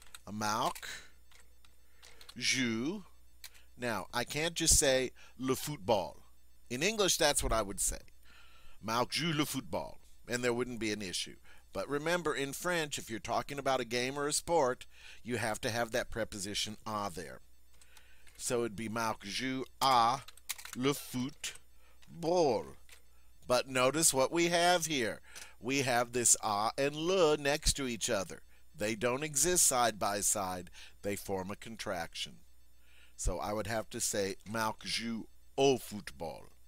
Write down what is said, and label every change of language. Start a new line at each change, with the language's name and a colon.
French: Marc joue.
English: Now, I can't just say le football. In English, that's what I would say.
French: Marc joue le football.
English: And there wouldn't be an issue. But remember, in French, if you're talking about a game or a sport, you have to have that preposition a there. So it'd be
French: Marc joue à le football.
English: But notice what we have here. We have this a and le next to each other. They don't exist side by side. They form a contraction. So I would have to say
French: Marc joue au football.